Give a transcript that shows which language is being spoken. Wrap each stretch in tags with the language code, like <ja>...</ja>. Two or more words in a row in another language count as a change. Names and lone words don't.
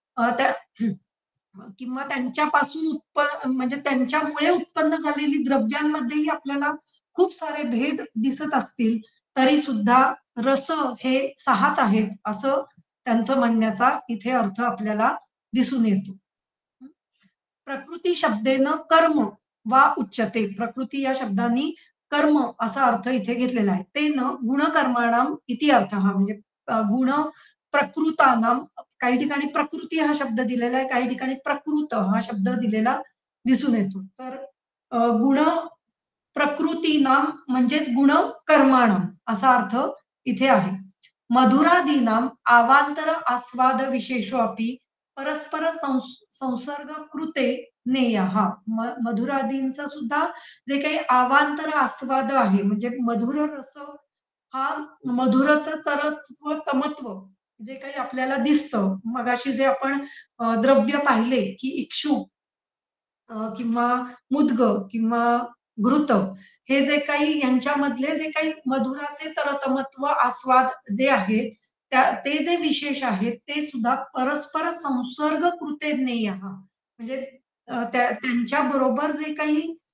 <mr>किंवा त्यांच्यापासून म्हणजे त्यांच्यामुळे उत्पन्न झालेली द्रव्यांमध्येही आपल्याला खूप सारे भेद दिसत असतील तरी सुद्धा रस हे 6च आहेत असं त्यांचं म्हणण्याचा इथे अर्थ आपल्याला दिसून येतो.</mr> <sa>प्रकृती शब्देनं कर्म वा उच्यते.</sa> <mr>प्रकृती या शब्दांनी कर्म असा अर्थ इथे घेतलेला आहे.</mr> <sa>तेन गुणकर्माणाम इति अर्थः</sa> <mr>म्हणजे</mr> <sa>गुण प्रकृतानाम</sa> <mr>काही ठिकाणी प्रकृती हा शब्द दिलेला आहे, काही ठिकाणी प्रकृत हा शब्द दिलेला दिसून येतो. तर</mr> <sa>गुण प्रकृतीनाम</sa> <mr>म्हणजेच</mr> <sa>गुण कर्माणाम</sa> <mr>असा अर्थ इथे आहे.</mr> <sa>मधुरादीनाम आवांतर आस्वाद विशेषो अपि परस्पर संसर्ग कृते नेयः.</sa> <mr>मधुरादींचा सुद्धा जे काही आवांतर आस्वाद आहे म्हणजे मधुर रस हा मधुरचं तरत्व तमत्व जे काही आपल्याला दिसतं मगाशी जे आपण द्रव्य पाहिले की इक्षु किंवा मुद्ग किंवा घृत हे जे काही यांच्यामधले जे काही मधुराचे तरतमत्व आस्वाद जे आहेत ते जे विशेष आहेत ते सुद्धा</mr> <sa>परस्पर संसर्ग कृते ज्ञेय</sa> <mr>म्हणजे त्यांच्या बरोबर जे काही</mr>